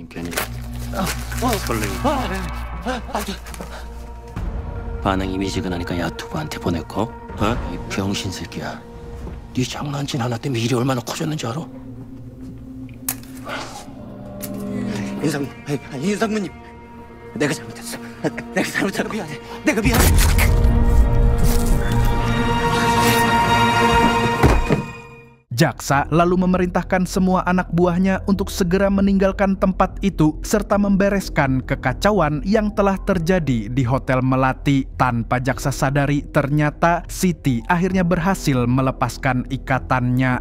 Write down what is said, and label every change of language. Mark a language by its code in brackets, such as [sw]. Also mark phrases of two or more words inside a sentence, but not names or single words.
[ko] 반응이 미지근하니까 야투부한테 보냈고, 이 병신 새끼야. 네 장난친 하나 때문에 일이 얼마나 커졌는지 알아? 인상무님, 내가 잘못했어. 내가 잘못한 미안해. 내가 미안해. [id] Jaksa lalu memerintahkan semua anak buahnya untuk segera meninggalkan tempat itu serta membereskan kekacauan yang telah terjadi di Hotel Melati. Tanpa jaksa sadari, ternyata Siti akhirnya berhasil melepaskan ikatannya.